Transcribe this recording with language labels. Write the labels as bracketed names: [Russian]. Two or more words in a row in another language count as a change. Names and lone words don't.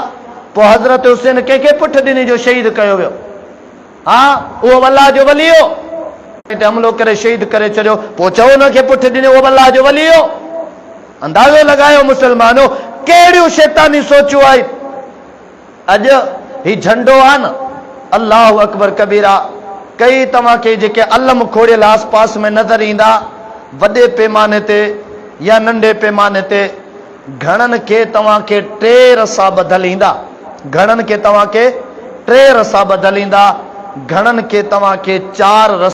[Sindhi] पोइ हज़रत हुसैन के पुठ ॾिनी जो शहीद कयो वियो। हाँ, उहो अल्लाह जो वली हो, हमलो करे शहीद करे छॾियो, पोइ चओ उनखे पुठ ॾिनो, उहो अल्लाह जो वली हो। अंदाज़ो लॻायो मुसलमानो कहिड़ियूं शैतानी सोचूं आई। अॼु ही झंडो आहे न, [Arabic] الله أكبر كبيرا, [Sindhi] कई तव्हांखे जेके अलम खोड़ियल आस पास में नज़र ईंदा, वॾे पैमाने ते या नंढे पैमाने ते, घणनि खे तव्हांखे 3 रसा ॿधल ईंदा, घणनि खे तव्हांखे 3 रसा ॿधल ईंदा, घणनि खे तव्हांखे 4 रसा।